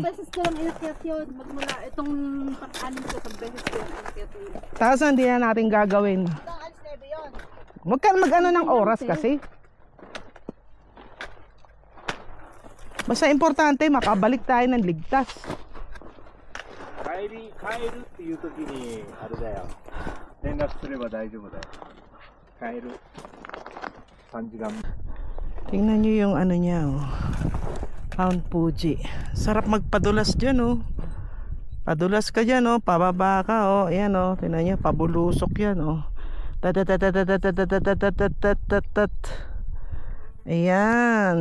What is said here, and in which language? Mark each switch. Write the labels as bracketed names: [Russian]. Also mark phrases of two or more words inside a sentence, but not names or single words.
[Filipino] beses ko lang inakyat yun. Magmula itong pang-anim ko, pag beses ko lang inakyat yun. Tapos hindi na natin gagawin. Hanggang alas 9 yun. Huwag ka mag-ano ng oras kasi. Basta importante makabalik tayo ng ligtas. [Japanese] 帰るっていう時にあれだよ、連絡すれば大丈夫だよ。帰る3時間。 [Filipino] Tingnan nyo yung ano niya, oh. Mount Fuji. Sarap magpadulas dyan, oh. Padulas ka dyan, oh. Pababa ka, oh. Ayan, oh. Tingnan nyo, pabulusok yan, oh. Tat. Ayan.